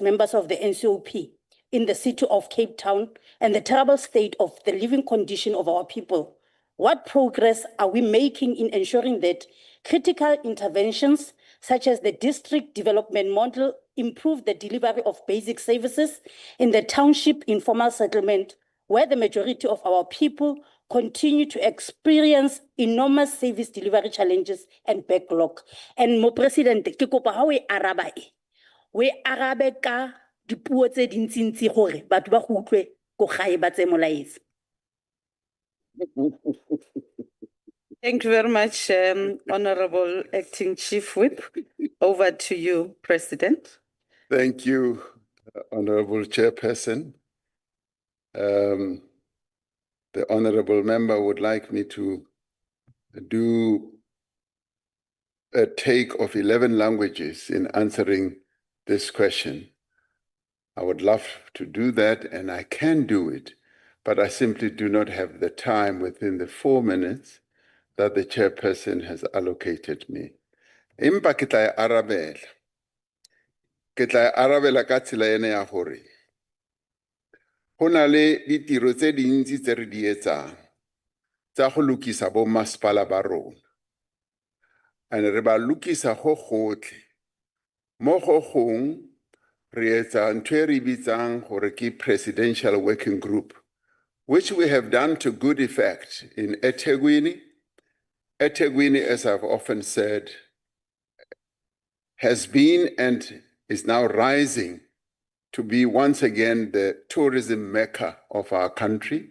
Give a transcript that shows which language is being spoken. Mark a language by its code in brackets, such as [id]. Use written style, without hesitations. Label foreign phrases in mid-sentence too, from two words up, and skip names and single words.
[en] members of the NCOP in the city of Cape Town and the terrible state of the living condition of our people, what progress are we making in ensuring that critical interventions such as the district development model improve the delivery of basic services in the township informal settlement, where the majority of our people continue to experience enormous service delivery challenges and backlog? [tn] And Mo President, ke kopa ha we araba we arabe ka dipuo tse dintsintsi gore batho ba go utlwe go gae ba tse molaetsa. [en] Thank you very much, Honorable Acting Chief Whip. Over to you, President. Thank you, Honorable Chairperson. The Honorable Member would like me to do a take of 11 languages in answering this question. I would love to do that, and I can do it, but I simply do not have the time within the 4 minutes that the Chairperson has allocated me. [st] Empa ke tla arabela ka tsela ena ya hore ho na le ditiro tse dintsi tse re di etsang tsa go lokisa bo masepala ba rona, [tn] and re ba lokisa go gotlhe. Mo go gong re etsa ntho e re bitsang gore ke Presidential Working Group, [en] which we have done to good effect in eThekwini. eThekwini, as I've often said, has been and is now rising to be once again the tourism mecca of our country.